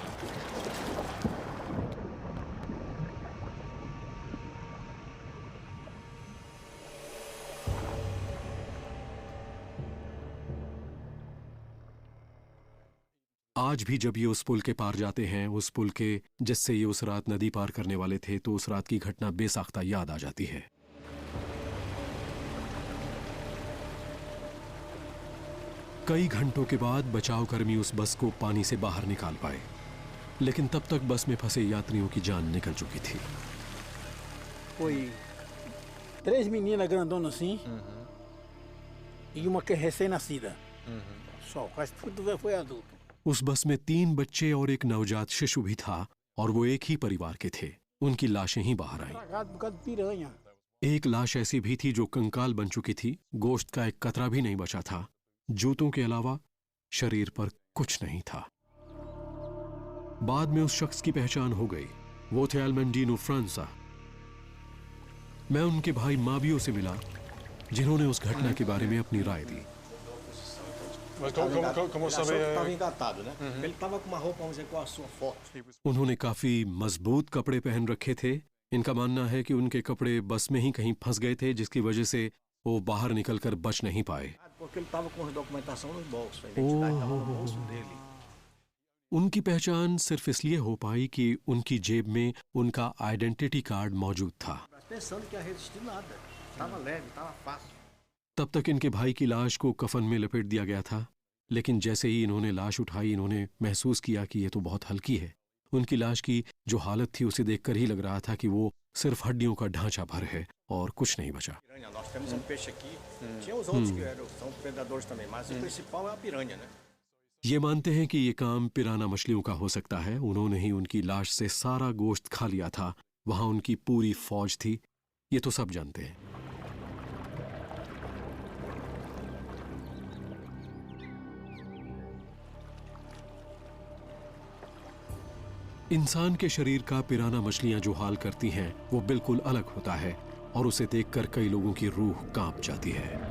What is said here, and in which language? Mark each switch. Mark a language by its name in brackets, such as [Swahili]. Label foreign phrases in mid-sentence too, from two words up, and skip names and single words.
[Hindi] आज भी जब ये उस पुल के पार जाते हैं, उस पुल के जिससे ये उस रात नदी पार करने वाले थे, तो उस रात की घटना बेसाख्ता याद आ जाती है। कई घंटों के बाद बचाव कर्मी उस बस को पानी से बाहर निकाल पाए, लेकिन तब तक बस में फंसे यात्रियों की जान निकल चुकी थी। [Portuguese] Foi 3 meninas grandonas assim, e uma que é recém-nascida. Só, o resto tudo foi adulto. [Hindi] उस बस में 3 बच्चे और एक नवजात शिशु भी था और वो एक ही परिवार के थे। उनकी लाशें ही बाहर आईं। [Portuguese] Tragado por causa de piranha. [Hindi] एक लाश ऐसी भी थी जो कंकाल बन चुकी थी। गोश्त का एक कतरा भी नहीं बचा था। जूतों के अलावा शरीर पर कुछ नहीं था। बाद में उस शख्स की पहचान हो गई। वो थे एल्मेंडिनो फ्रांसा। मैं उनके भाई माबियो से मिला, जिन्होंने उस घटना के बारे में अपनी राय दी। [Portuguese] Mas como saber? Estava engatado, né? Ele estava com uma roupa, vamos dizer, com a sua foto. [Hindi] उन्होंने काफी मजबूत कपड़े पहन रखे थे। इनका मानना है कि उनके कपड़े बस में ही कहीं फंस गए थे, जिसकी वजह से वो बाहर निकलकर बच नहीं पाए। [Portuguese] Porque ele estava com a documentação nos bolsos, a identidade estava no bolso dele. [Hindi] उनकी पहचान सिर्फ इसलिए हो पाई कि उनकी जेब में उनका [English] identity card [Hindi] मौजूद था। [Portuguese] Mas pensando que ia resistir nada. Estava leve, estava fácil. [Hindi] तब तक इनके भाई की लाश को कफन में लपेट दिया गया था, लेकिन जैसे ही इन्होंने लाश उठाई, इन्होंने महसूस किया कि ये तो बहुत हल्की है। उनकी लाश की जो हालत थी उसे देखकर ही लग रहा था कि वो सिर्फ हड्डियों का ढांचा भर है और कुछ नहीं बचा। [Portuguese] Piranha, nós temos peixe aqui. Tinha os outros que são predadores também, mas o principal é a piranha, né? [Hindi] ये मानते हैं कि ये काम पिराना मछलियों का हो सकता है। उन्होंने ही उनकी लाश से सारा गोश्त खा लिया था। वहां उनकी पूरी फौज थी, ये तो सब जानते हैं। इंसान के शरीर का पिराना मछलियां जो हाल करती हैं वो बिल्कुल अलग होता है और उसे देखकर कई लोगों की रूह कांप जाती है।